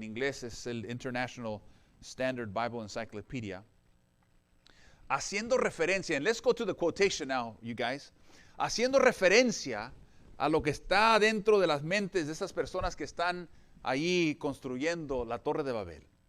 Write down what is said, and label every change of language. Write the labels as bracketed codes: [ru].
[es] En inglés es el International Standard Bible Encyclopedia. Haciendo referencia, [en] and let's go to the quotation now, you guys. [es] Haciendo referencia a lo que está dentro de las mentes de esas personas que están ahí construyendo la Torre de Babel.